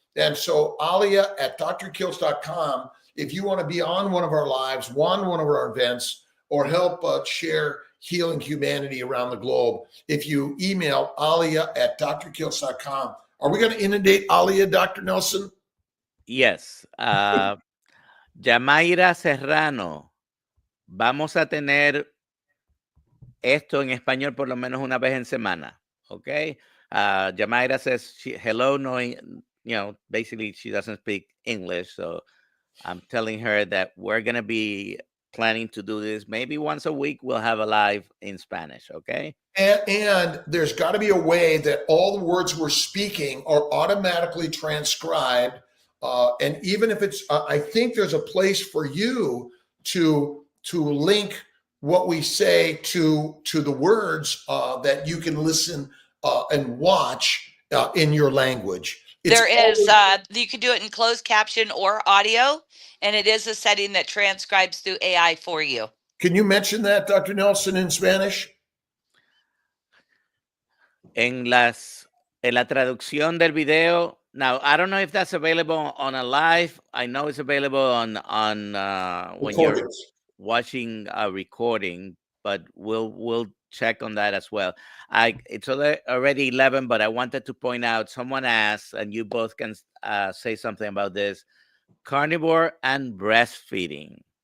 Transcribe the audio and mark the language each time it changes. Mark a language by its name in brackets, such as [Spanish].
[English] And so Alia at drkiltz.com, if you want to be on one of our lives, one of our events, or help share healing humanity around the globe, if you email Alia at drkiltz.com. Are we going to inundate Alia, Dr. Nelson? Yes. [Spanish] Yamaira Serrano, vamos a tener esto en español por lo menos una vez en semana. [English] Okay. Yamaira says hello, knowing, basically she doesn't speak English. So I'm telling her that we're going to be planning to do this. Maybe once a week, we'll have a live in Spanish. Okay. And there's got to be a way that all the words we're speaking are automatically transcribed. And even if it's, I think there's a place for you to link what we say to the words that you can listen and watch in your language. It's There is, always- you can do it in closed caption or audio, and it is a setting that transcribes through AI for you. Can you mention that, Dr. Nelson, in Spanish? [Spanish] En la traducción del video. [English] Now, I don't know if that's available on a live. I know it's available on when you're Recordings. watching a recording, but we'll check on that as well. It's already 11, but I wanted to point out, someone asked, and you both can say something about this: carnivore and breastfeeding.